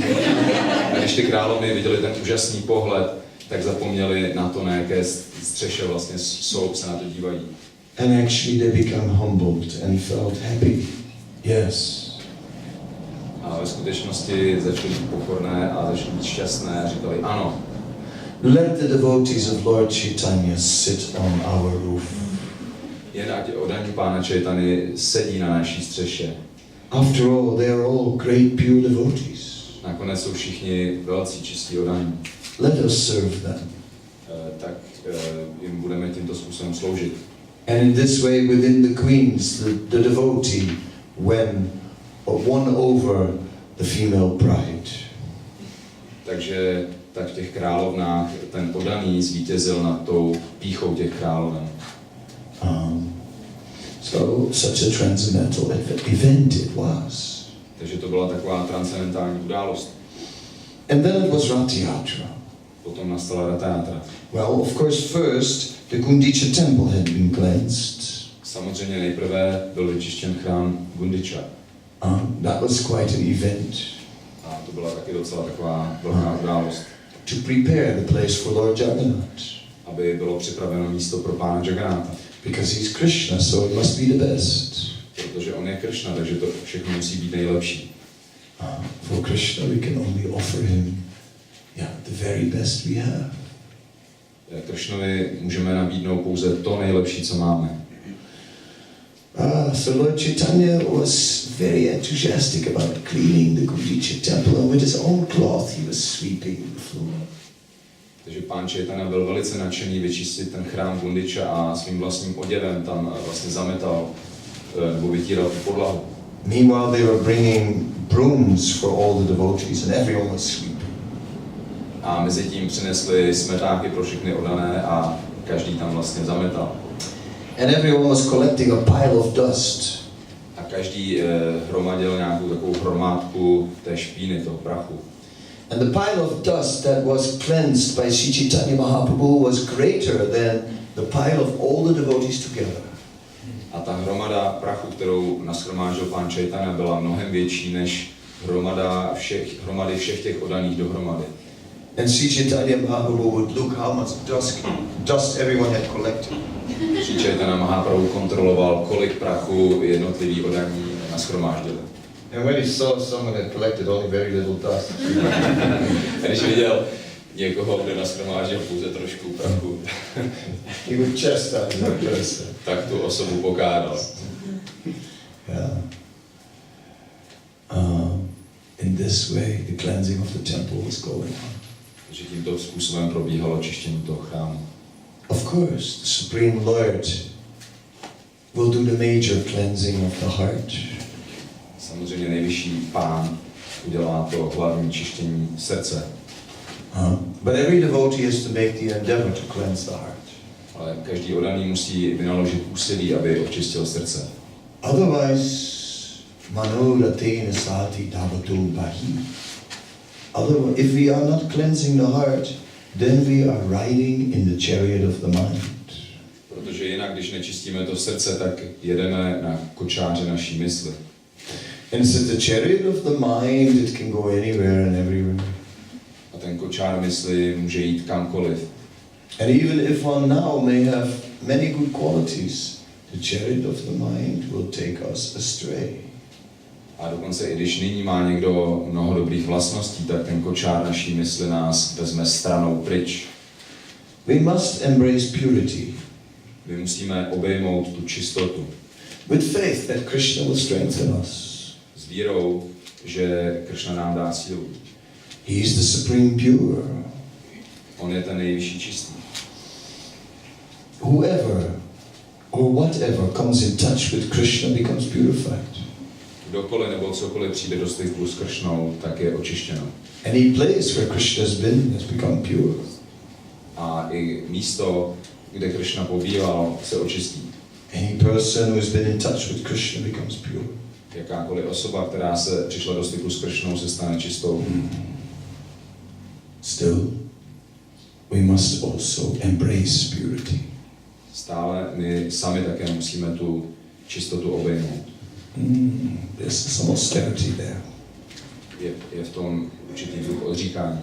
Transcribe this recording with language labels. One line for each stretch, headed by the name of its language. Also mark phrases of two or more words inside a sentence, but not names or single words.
Czech: A když ty královny viděli ten úžasný pohled, tak zapomněli na to, na jaké střeše vlastně se na to dívají.
English: And actually they became humbled and felt happy. Yes.
Czech: A ve skutečnosti začali být pokorné a začali být šťastné a říkali ano.
English: Let the devotees of Lord Chaitanya sit on our roof.
Czech: Jen ať oddaní Pána Chaitanya sedí na naší střeše.
English: After all, they are all great pure devotees.
Czech: Nakonec jsou všichni velcí čistí oddaní.
English: Let us serve them.
Czech: Tak jim budeme tímto způsobem sloužit.
English: And in this way, within the queens, the devotee won over the female pride.
Czech: Takže tak v těch královnách ten oddaný zvítězil nad tou pýchou těch královen.
English: So such a transcendental event it was.
Czech: Takže to byla taková transcendentální událost.
English: And then it was Rath Yatra.
Czech: Potom nastala Rath Yatra.
English: Well, of course, first the Gundicha temple had been cleansed.
Czech: Samozřejmě nejprve byl vyčištěn chrám Gundicha.
English: That was quite an event.
Czech: A to byla taky docela taková velká událost.
English: To prepare the place for Lord Jagannath.
Czech: Aby bylo připraveno místo pro Pána Jagannatha.
English: Because he's Krishna, so it must be the best.
Czech: Protože on je Krishna, takže to všechno musí být nejlepší.
English: For Krishna we can only offer him the very best we have.
Czech: Krishnovi můžeme nabídnout pouze to nejlepší, co máme.
English: So Lord Chaitanya was very enthusiastic about cleaning the Gundicha temple, and with his own cloth he was sweeping the floor.
Czech: Takže Pán Chaitanya byl velice nadšený vyčistit ten chrám Gundicha a svým vlastním oděvem tam vlastně zametal nebo vytíral tu podlahu.
English: Meanwhile they were bringing brooms for all the devotees and everyone was sweeping.
Czech: A mezi tím přinesli smetáky pro všechny oddané a každý tam vlastně zametal.
English: And everyone was collecting a pile of dust.
Czech: A každý hromadil nějakou takovou hromádku té špíny, toho prachu.
English: And the pile of dust that was cleansed by Sri Chaitanya Mahaprabhu was greater than the pile of all the devotees together.
Czech: A ta hromada prachu, kterou nashromáždil pán Chaitanya, byla mnohem větší než hromady všech těch oddaných dohromady.
English: And Sri Chaitanya Mahaprabhu would look how much dust everyone had collected.
Czech: Sri Chaitanya Mahaprabhu kontroloval, kolik prachu jednotliví oddaní nashromáždili.
English: And when he saw someone had collected only very little dust,
Czech: A když viděl někoho, kdo nashromáždil pouze trošku prachu,
English: he would chastise that person.
Czech: tak tu osobu pokáral.
English: Yeah. In this way, the cleansing of the temple was going on.
Czech: Takže tímto způsobem probíhalo čištění toho chrámu.
English: Of course, the Supreme Lord will do the major cleansing of the heart.
Czech: Samozřejmě nejvyšší pán udělá to hlavní čištění srdce.
English: But every devotee has to make the endeavor to cleanse the heart.
Czech: Ale každý oddaný musí vynaložit úsilí, aby očistil srdce.
Sanskrit: Otherwise, manurateena sati tavatu bahi.
English: Otherwise, if we are not cleansing the heart, then we are riding in the chariot of the mind.
Czech: Protože jinak, když nečistíme to srdce, tak jedeme na kočáře naší mysli.
English: And since the chariot of the mind, it can go anywhere and everywhere.
Czech: A ten kočár mysli může jít kamkoliv.
English: And even if one now may have many good qualities, the chariot of the mind will take us astray.
Czech: A dokonce i když nyní má někdo mnoho dobrých vlastností, tak ten kočár naší mysli nás vezme stranou pryč.
English: We must embrace purity.
Czech: My musíme obejmout tu čistotu.
English: With faith that Krishna will strengthen us.
Czech: S vírou, že Krishna nám dá sílu.
English: He is the supreme pure.
Czech: On je ten nejvyšší čistý.
English: Whoever or whatever comes in touch with Krishna becomes purified.
Czech: Kdokoliv nebo cokoliv přijde do styku s Krishnou, tak je očištěno.
English: Any place where Krishna has been has become pure.
Czech: A i místo, kde Krishna pobýval, se očistí.
English: Any person who has been in touch with Krishna becomes pure.
Czech: Jakákoliv osoba, která se přišla do styku s Krishnou, se stane čistou.
English: Still, we must also embrace purity.
Czech: Stále my sami také musíme tu čistotu obejmout.
English: There's some austerity there.
Czech: Je v tom určitý druh odříkání.